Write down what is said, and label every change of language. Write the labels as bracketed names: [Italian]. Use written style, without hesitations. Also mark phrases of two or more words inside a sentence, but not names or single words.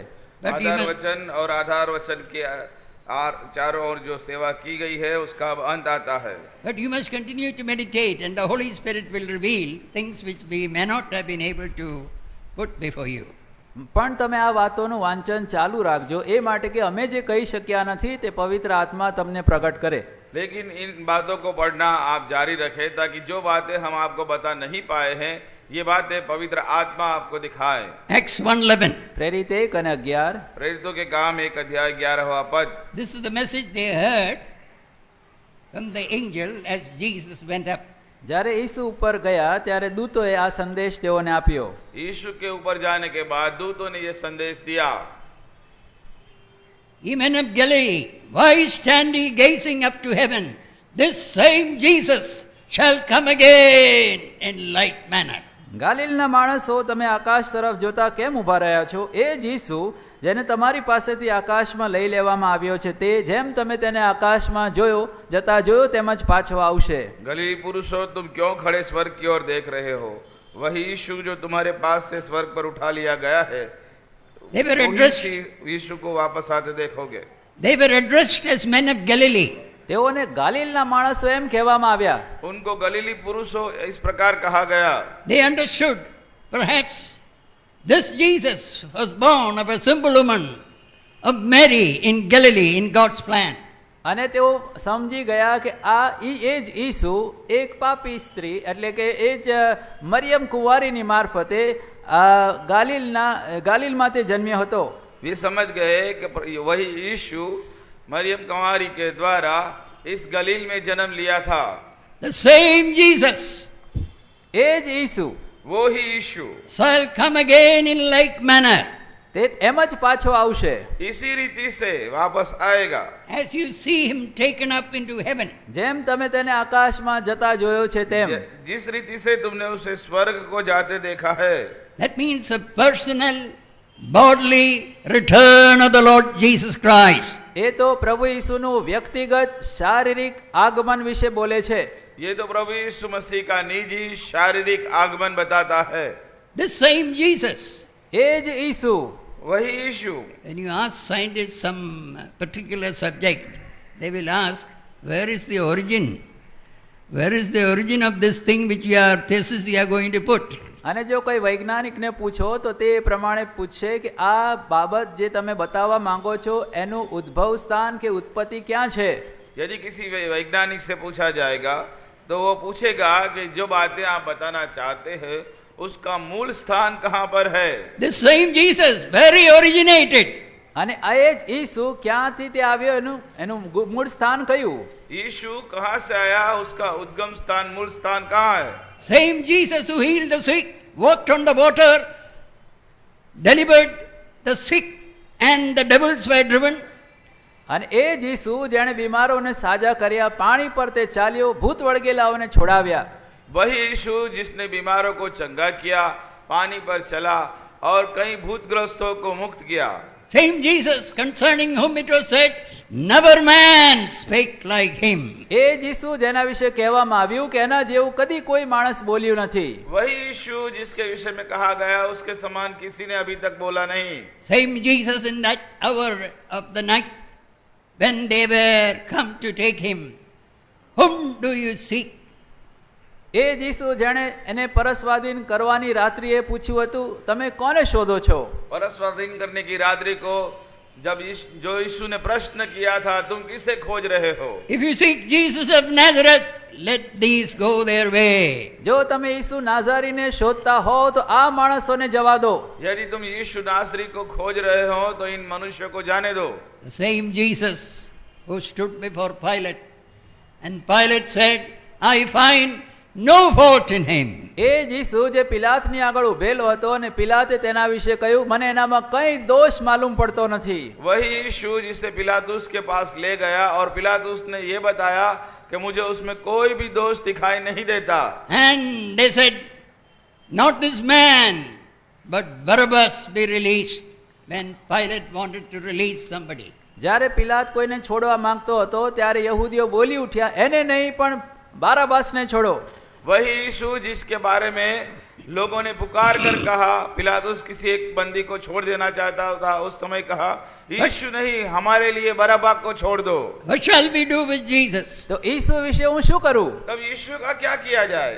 [English] But you आधार must, [Hindi] वचन और आधार वचन के चारों ओर जो सेवा की गई है उसका अब अंत आता है. [English] but you must continue to meditate, and the Holy Spirit will reveal things which we may not have been able to put before you. [Gujarati] પણ તમે આ વાતોનું વાંચન ચાલુ રાખજો, એ માટે કે અમે જે કહી શક્યા નથી તે પવિત્ર આત્મા તમને પ્રગટ કરે. [Hindi] लेकिन इन बातों को पढ़ना आप जारी रखें ताकि जो बातें हम आपको बता नहीं पाए हैं ये बातें पवित्र आत्मा आपको दिखाए. [English] Acts 1:11. [Gujarati] પ્રેરિત 1 અને 11. [Hindi] प्रेरितों के काम 1 अध्याय 11वां पद. [English] This is the message they heard from the angel as Jesus went up. [Gujarati] જ્યારે ઈસુ ઉપર ગયા ત્યારે દૂતોએ આ સંદેશ તેઓને આપ્યો. [Hindi] यीशु के ऊपर जाने के बाद दूतों ने ये संदेश दिया. [English] Ye men of Galilee, why stand ye gazing up to heaven? This same Jesus shall come again in like manner. [Gujarati] ગાલિલના માણસો, તમે આકાશ તરફ જોતા કેમ ઊભા રહ્યા છો? એ જ ઈસુ જેને તમારી પાસેથી આકાશમાં લઈ લેવામાં આવ્યો છે તે જેમ તમે તેને આકાશમાં જતા જોયો તેમજ પાછો આવશે. [Hindi] गलीली पुरुषों, तुम क्यों खड़े स्वर्ग की ओर देख रहे हो? वही यीशु जो तुम्हारे पास से स्वर्ग पर उठा लिया गया है, [English] They were addressed, [Hindi] यीशु को वापस आते देखोगे. [English] they were addressed as men of Galilee. [Gujarati] તેઓને ગાલિલના માણસો એમ કહેવામાં આવ્યા. [Hindi] उनको गलीली पुरुषों इस प्रकार कहा गया. [English] They understood, perhaps this Jesus was born of a simple woman, of Mary in Galilee, in God's plan. [Gujarati] અને તેઓ સમજી ગયા કે એ જ ઈસુ એક પાપી સ્ત્રી એટલે કે એ જ મરિયમ કુંવારીની મારફતે ગાલિલમાં તે જન્મ્યો હતો. [Hindi] वे समझ गए कि वही यीशु मरियम कुंवारी के द्वारा इस गलील में जन्म लिया था. [English] The same Jesus [Gujarati] એ જ ઈસુ [Hindi] वो ही यीशु [English] shall come again in like manner. [Gujarati] તે એમ જ પાછો આવશે. [Hindi] इसी रीति से वापस आएगा. [English] As you see him taken up into heaven, [Gujarati] જેમ તમે તેને આકાશમાં જતા જોયો છે તેમ. [Hindi] जिस रीति से तुमने उसे स्वर्ग को जाते देखा है, [English] that means a personal, bodily return of the Lord Jesus Christ. [Gujarati] એ તો પ્રભુ ઈસુનું વ્યક્તિગત શારીરિક આગમન વિશે બોલે છે. [Hindi] ये तो प्रभु यीशु मसीह का निजी शारीरिक आगमन बताता है. [English] This same Jesus. [Gujarati] એ જ ઈસુ. [Hindi] वही यीशु. [English] When you ask scientists some particular subject, they will ask, where is the origin? Where is the origin of this thing which your thesis you are going to put? [Gujarati] અને જો કોઈ વૈજ્ઞાનિકને પૂછો તો તે પ્રમાણે પૂછશે કે આ બાબત જે તમે બતાવવા માંગો છો એનું ઉદ્ભવ સ્થાન કે ઉત્પત્તિ ક્યાં છે. [Hindi] यदि किसी वैज्ञानिक से पूछा जाएगा तो वो पूछेगा कि जो बातें आप बताना चाहते हैं उसका मूल स्थान कहाँ पर है. [English] This same Jesus, where he originated? [Gujarati] અને આ જ ઈસુ ક્યાંથી તે આવ્યો એનું મૂળ સ્થાન કયું? [Hindi] यीशु कहाँ से आया, उसका उद्गम स्थान मूल स्थान कहाँ है? [English] Same Jesus who healed the sick, walked on the water, delivered the sick, and the devils were driven. [Gujarati] અને એ જ ઈસુ જેણે બીમારોને સાજા કર્યા, પાણી પર તે ચાલ્યો, ભૂત વળગેલાઓને છોડાવ્યા. [Hindi] वही यीशु जिसने बीमारों को चंगा किया, पानी पर चला और कई भूतग्रस्तों को मुक्त किया। [English] Same Jesus concerning whom it was said, never man spake like him. [Gujarati] એ જ ઈસુ જેના વિશે કહેવામાં આવ્યું કે એના જેવું કદી કોઈ માણસ બોલ્યું નથી. [Hindi] वही यीशु जिसके विषय में कहा गया उसके समान किसी ने अभी तक बोला नहीं। [English] Same Jesus in that hour of the night when they were come to take him. Whom do you seek? [Gujarati] એ જ ઈસુ જેણે એને પરસ્વાધીન કરવાની રાત્રિએ પૂછ્યું હતું, તમે કોને શોધો છો? [Hindi] परस्वाधीन करने की रात्रि को जब जो यीशु ने प्रश्न किया था, तुम किसे खोज रहे हो? [English] If you seek Jesus of Nazareth, let these go their way. [Gujarati] જો તમે ઈસુ નાઝારીને શોધતા હો તો આ માણસોને જવા દો. [Hindi] यदि तुम यीशु नासरी को खोज रहे हो तो इन मनुष्यों को जाने दो। [English] The same Jesus who stood before Pilate, and Pilate said, I find no fault in him. [Gujarati] એ જ ઈસુ જે પિલાતની આગળ ઉભેલો હતો અને પિલાતે તેના વિશે કહ્યું, મને એનામાં કઈ દોષ માલુમ પડતો નથી. [Hindi] वही यीशु जिसे पिलातुस के पास ले गया और पिलातुस ने ये बताया कि मुझे उसमें कोई भी दोष दिखाई नहीं देता। [English] And they said, not this man, but Barabbas be released. When Pilate wanted to release somebody. [Gujarati] જ્યારે પિલાત કોઈને છોડવા માંગતો હતો ત્યારે યહૂદીઓ બોલી ઉઠ્યા, એને નહીં પણ બારાબાસને છોડો. [Hindi] वही यीशु जिसके बारे में लोगों ने पुकार कर कहा, पिलातुस किसी एक बंदी को छोड़ देना चाहता था, उस समय कहा यीशु नहीं, हमारे लिए बरअब्बा को छोड़ दो। [English] What shall we do with Jesus? [Gujarati] તો ઈસુ વિશે હું શું કરું? [Hindi] तब यीशु का क्या किया जाए?